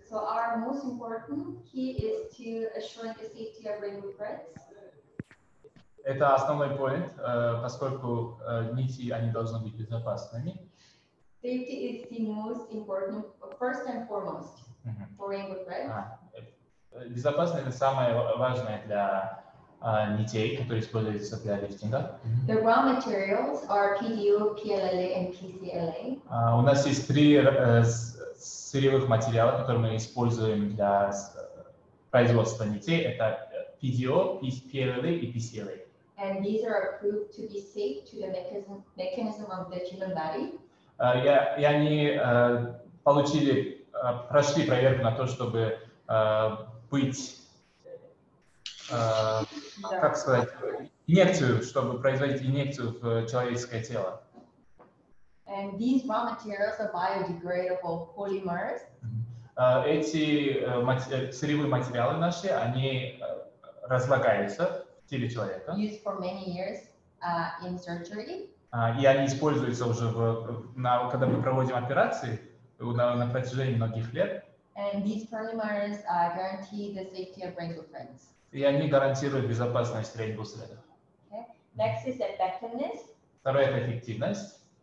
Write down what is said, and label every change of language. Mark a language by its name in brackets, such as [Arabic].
[English] So our most important key is to assure the safety of rainbow threads. [Russian] Это основной point, поскольку нити, они должны быть безопасными. [English] Safety is the most important, first and foremost, for rainbow threads. [Russian] Безопасность – это самое важное для нитей, которые используются для лифтинга. [English] The raw materials are PDO, PLLA, and PCLA. [Russian] У нас есть 3 сырьевых материала, которые мы используем для производства нитей. Это PDO, PLLA и PCLA. [English] And these are approved to be safe to the mechanism of the human body. [Russian] И они прошли проверку на то, чтобы быть, как сказать, инъекцию, чтобы производить инъекцию в человеческое тело. [English] And these raw materials are biodegradable polymers. [Russian] Эти сырьевые материалы наши, они разлагаются в теле человека. [English] Used for many years in surgery. [Russian] И они используются уже, когда мы проводим операции на протяжении многих лет. [English] And these polymers guarantee the safety of rainbow threads. [Russian] И они гарантируют безопасность Rainbow Thread. [English] Okay. Next is effectiveness. [Russian] Второе – это эффективность.